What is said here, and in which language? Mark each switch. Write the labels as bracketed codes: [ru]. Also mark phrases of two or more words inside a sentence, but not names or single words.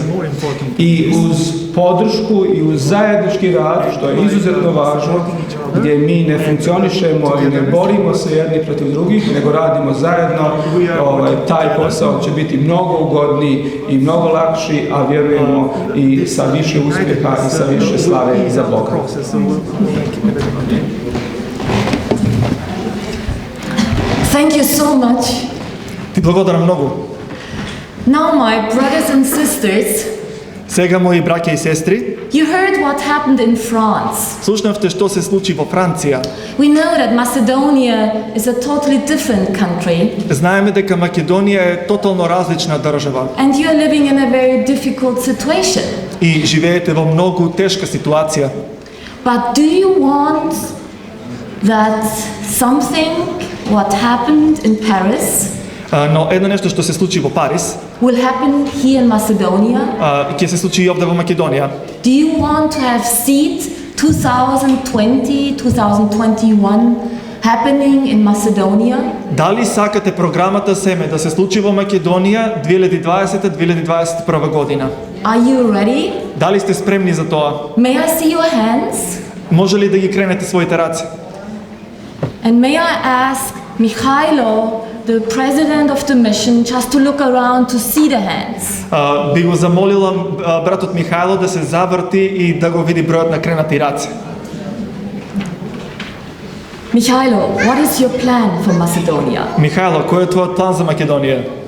[bs] I uz podršku i uz zajednički rad, što je izuzetno važno, gdje mi ne funkcionišemo i ne borimo se jedni protiv drugih, nego radimo zajedno, taj posao će biti mnogo ugodniji i mnogo lakši, a vjerujemo i sa više uspjeha i sa više slave za Boga. [en] Thank you so much. [mk] Ti благодарам много. [en] Now, my brothers and sisters, [mk] Сега, мои браќа и сестри, [en] you heard what happened in France. [mk] слушнавте што се случи во Франција. [en] We know that Macedonia is a totally different country, [mk] Знаеме дека Македонија е тотално различна држава [en] and you are living in a very difficult situation. [mk] и живеете во многу тешка ситуација. [en] But do you want that something, what happened in Paris, [mk] Но едно нешто што се случи во Париз, [en] will happen here in Macedonia? [mk] ќе се случи и овде во Македонија. [en] Do you want to have seed 2020, 2021 happening in Macedonia? [mk] Дали сакате програмата Семе да се случи во Македонија 2020-2021 година? [en] Are you ready? [mk] Дали сте спремни за тоа? [en] May I see your hands? [mk] Може ли да ги кренете своите раце? [en] And may I ask Mikhailo, the president of the mission, just to look around to see the hands? [mk] Би го замолила братот Михајло да се заврти и да го види бројот на кренати раце. [en] Mikhailo, what is your plan for Macedonia? [mk] Михајло, кој е твојот план за Македонија?